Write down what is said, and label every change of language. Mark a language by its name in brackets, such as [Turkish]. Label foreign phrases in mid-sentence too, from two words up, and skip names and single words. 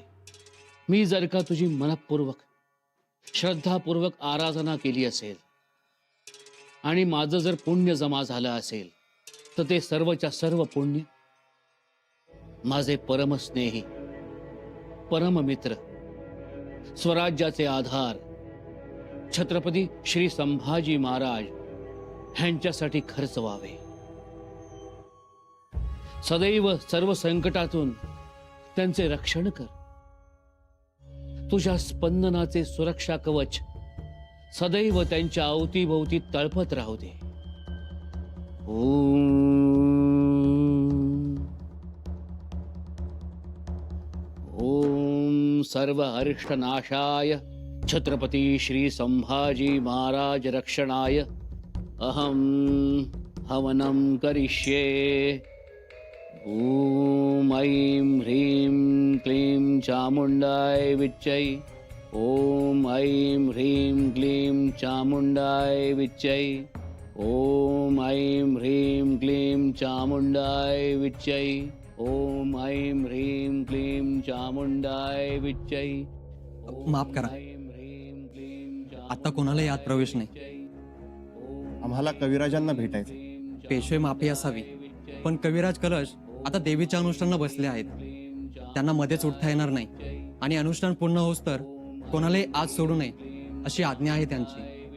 [Marathi] मी जर का तुझी मनपूर्वक श्रद्धापूर्वक आराधना केली असेल आणि माझं जर पुण्य जमा झालं असेल तर ते सर्वच्या सर्व पुण्य माझे परमस्नेही परममित्र स्वराज्याचे आधार छत्रपती श्री संभाजी महाराज ह्यांच्यासाठी खर्च व्हावे. सदैव सर्व संकटातून त्यांचे रक्षण कर. तुझ्या स्पंदनाचे सुरक्षा कवच सदैव त्यांच्या अवतीभोवती तळपत राहू दे. [Sanskrit] ओम. ओम सर्व अरिष्ट नाशाय छत्रपती श्री संभाजी महाराज रक्षणाय अहम हवनम करिष्ये. ओम ऐं ह्रीं क्लीं चामुंडाय विच्चै. ओम ऐं ह्रीं क्लीं चामुंडाय विच्चै. ओम ऐं ह्रीं क्लीं चामुंडाय विच्चै. ओम ऐं ह्रीं क्लीं चामुंडाय विच्चै. [Marathi] माफ करा, आता कोणाला यात प्रवेश नाही. आम्हाला कविराजांना भेटायचं. पेशवे माफी असावी, पण कविराज कलश आता देवीच्या अनुष्ठानाला बसले आहेत. त्यांना मध्येच उठता येणार नाही आणि अनुष्ठान पूर्ण होस तर कोणालाही आज सोडू नये अशी आज्ञा आहे त्यांची.